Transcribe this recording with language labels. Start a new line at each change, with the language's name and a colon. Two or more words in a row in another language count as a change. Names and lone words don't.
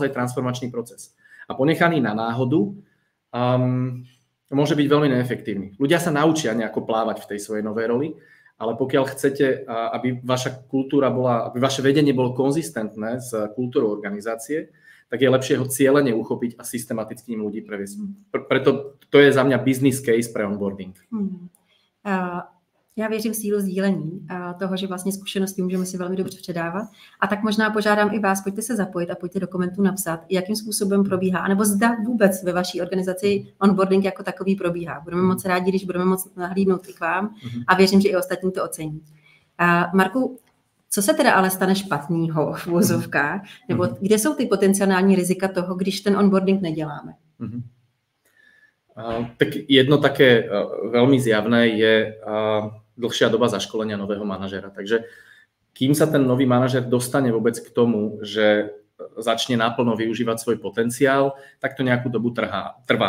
Slovak: To je naozaj transformačný proces. A ponechaný na náhodu môže byť veľmi neefektívny. Ľudia sa naučia nejako plávať v tej svojej novej roli, ale pokiaľ chcete, aby vaša kultúra bola, aby vaše vedenie bolo konzistentné s kultúrou organizácie, tak je lepšie ho cieľene uchopiť a systematicky im ľudí previesť. Preto to je za mňa
English: business case
Slovak: pre onboarding.
Czech: Já věřím v sílu sdílení toho, že vlastně zkušenosti můžeme si velmi dobře předávat. A tak možná požádám i vás, pojďte se zapojit a pojďte do komentů napsat, jakým způsobem probíhá, nebo zda vůbec ve vaší organizaci onboarding jako takový probíhá. Budeme moc rádi, když budeme moc nahlídnout i k vám a věřím, že i ostatní to ocení. Marku, co se teda ale stane špatného v uvozovkách, nebo kde jsou ty potenciální rizika toho, když ten onboarding neděláme?
Slovak: Tak jedno také veľmi zjavné je dlhšia doba zaškolenia nového manažera. Takže kým sa ten nový manažer dostane vôbec k tomu, že začne naplno využívať svoj potenciál, tak to nejakú dobu trvá.